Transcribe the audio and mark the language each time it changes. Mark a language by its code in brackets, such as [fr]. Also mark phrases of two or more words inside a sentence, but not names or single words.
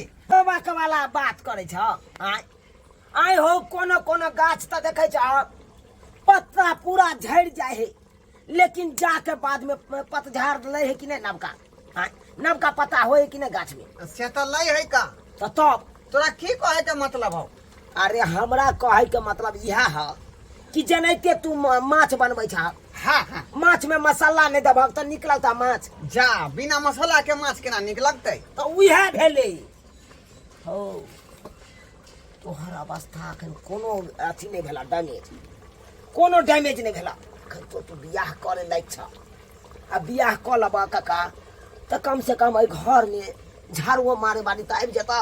[mai] बाबा के वाला बात करे छ आय हो कोनो गाछ त देखै छ पत्ता पूरा झड़ जाए है लेकिन जाके बाद में पतझड़ ले है कि नहीं नवका पत्ता हो है कि नहीं गाछ में से त लई है का तब तोरा की कहे के मतलब हो अरे हमरा कहे के मतलब यह है कि जनैते तू माछ बनबै छ हाँ माछ में मसाला नहीं दबक तो निकलता माछ जा बिना मसाला के माछ केना निकलतै तो उहे भेले हो तोहर अवस्था अखन कोनो अथी नहीं भेला डैमेज नहीं भेला अखन तो बियाह करे लायक छ आ बियाह क लबा काका त कम से कम घर में झाड़ू मारे बानी त आबि जता